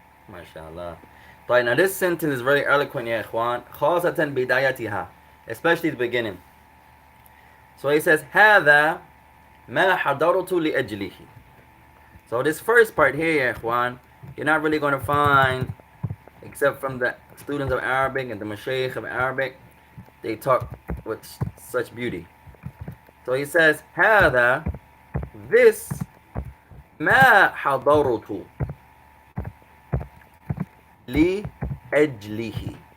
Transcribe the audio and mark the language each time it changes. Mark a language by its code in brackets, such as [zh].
[en] MashaAllah. Right, now this sentence is very eloquent, ya ikhwan. [ar] خاصة بدايتها, [en] especially the beginning. So he says, [ar] هذا ما حضرت لأجله. [en] So this first part here, ya ikhwan, you're not really going to find, except from the students of Arabic and the Mashaykh of Arabic, they talk with such beauty. So he says, هذا, this, [ar] ما حضرت لأجله.